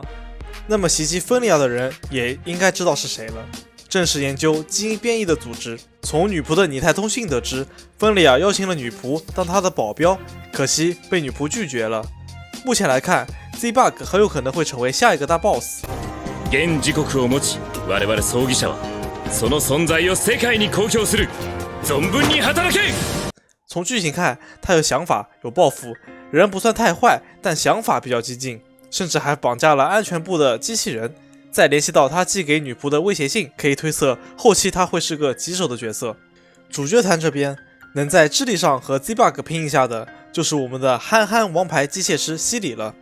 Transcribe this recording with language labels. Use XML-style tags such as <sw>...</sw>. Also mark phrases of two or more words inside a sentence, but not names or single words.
<zh>那么袭击芬里尔的人也应该知道是谁了，正是研究基因变异的组织。从女仆的拟态通信得知，芬里尔邀请了女仆当他的保镖，可惜被女仆拒绝了。目前来看， Z-Bug 很有可能会成为下一个大 BOSS。</zh> <ja>現時刻を持ち、我々葬儀者はその存在を世界に公表する。存分に働け！</ja> <zh>从剧情看，他有想法，有抱负，人不算太坏，但想法比较激进，甚至还绑架了安全部的机器人。再联系到他寄给女仆的威胁信，可以推测后期他会是个棘手的角色。主角团这边能在智力上和 Z-Bug 拼一下的，就是我们的憨憨王牌机械师西里了。</zh>